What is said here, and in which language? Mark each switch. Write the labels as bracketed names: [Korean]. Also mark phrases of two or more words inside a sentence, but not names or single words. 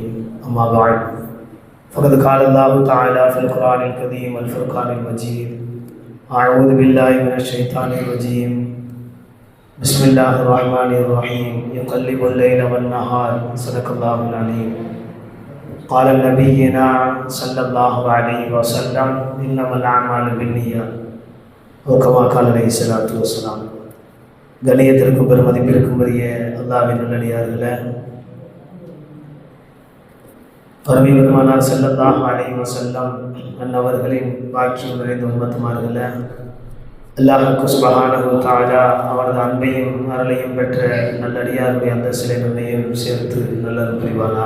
[Arabic] أما بعد فقد قال الله تعالى في القرآن الكريم والفرقان المجيد: أعوذ بالله من الشيطان الرجيم. بسم الله الرحمن الرحيم. يقلب الليل والنهار. صدق الله العليم. قال نبينا صلى الله عليه وسلم: إنما الأعمال بالنيات. كما عليه الصلاة والسلام. [Tamil] கண்ணியத்திற்கும் பெருமதிப்பிற்கும் உரிய அல்லாஹ்வின் நல்லடியார்களே, பரம பெருமானார் [Arabic] صلى الله عليه وسلم [Tamil] அன்னவர்களின் பாக்கியம் நிறைந்த உம்மத்துமார்களே, அல்லாஹ் [Arabic] سبحانه وتعالى [Tamil] அவரது அன்பையும் அருளையும் பெற்ற நல்லடியாருடைய அந்த சிலை நன்மையும் சேர்த்து நல்லது புரிவானாக.